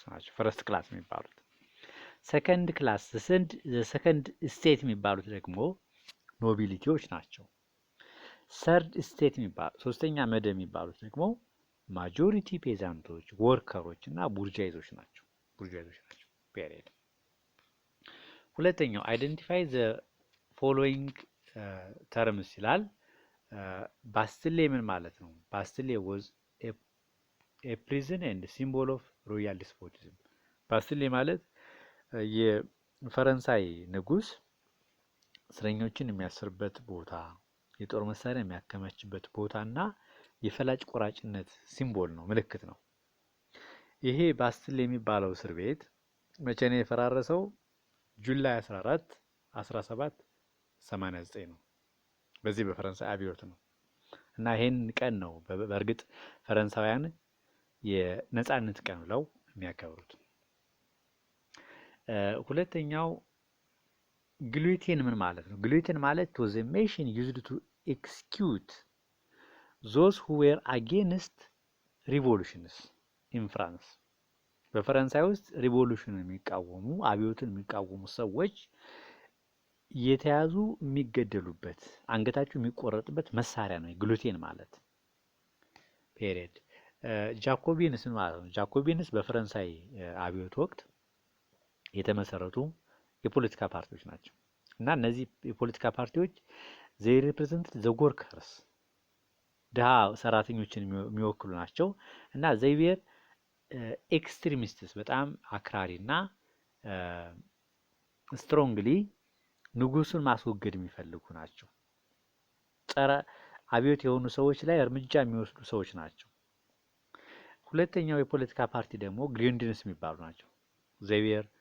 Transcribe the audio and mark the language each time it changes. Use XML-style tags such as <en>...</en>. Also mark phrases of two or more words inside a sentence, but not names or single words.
<am>ናቸው</am> <en>first class</en> <am>የሚባሉት።</am> <en>second class second state</en> <am>የሚባሉት ደግሞ ኖቢሊቲዎች ናቸው።</am> <en>third state</en> <am>የሚባሉት ሶስተኛ መደብ የሚባሉት ደግሞ</am> <en>majority peasants, workers</en> <am>እና ቡርጃይዞች ናቸው። ፔሪየድ። ሁለተኛው</am> <en>identify the following terms</en> <am>ይላል። ባስትሌ ምን ማለት ነው? ባስትሌ</am> <en>was a prison and symbol of royal despotism።</en> <am>ባስትሌ ማለት የፈረንሳይ ንጉስ እስረኞችን የሚያስርበት ቦታ፣ የጦር መሳሪያ የሚያከማችበት ቦታ እና የፈላጭ ቆራጭነት ሲምቦል ነው፣ ምልክት ነው። ይሄ ባስትሌ የሚባለው እስር ቤት መቼ ነው የፈራረሰው? ጁላይ 14 1789 ነው። በዚህ በፈረንሳይ አብዮት ነው። እና ይሄን ቀን ነው በእርግጥ ፈረንሳውያን የነጻነት ቀን ብለው የሚያከብሩት። ሁለተኛው ግሉቴን ምን ማለት ነው?</am> <en>ግሉቴን ማለት was a machine used to execute those who were against revolutions in France።</en> <am>በፈረንሳይ ውስጥ ሪቮሉሽንን የሚቃወሙ አብዮትን የሚቃወሙ ሰዎች የተያዙ የሚገደሉበት፣ አንገታቸው የሚቆረጥበት መሳሪያ ነው ግሉቴን ማለት። ፔሪየድ። ጃኮቢንስ ማለት ነው። ጃኮቢንስ በፈረንሳይ አብዮት ወቅት የተመሰረቱ የፖለቲካ ፓርቲዎች ናቸው እና እነዚህ የፖለቲካ ፓርቲዎች</am> <en>they represent the workers</en> <am>ድሃ ሰራተኞችን የሚወክሉ ናቸው እና</am> <en>they were extremists</en> <am>በጣም አክራሪና ስትሮንግሊ ንጉሱን ማስወገድ የሚፈልጉ ናቸው። ጸረ አብዮት የሆኑ ሰዎች ላይ እርምጃ የሚወስዱ ሰዎች ናቸው። ሁለተኛው የፖለቲካ ፓርቲ ደግሞ ግሪንድንስ የሚባሉ ናቸው። ዜቪየር</am>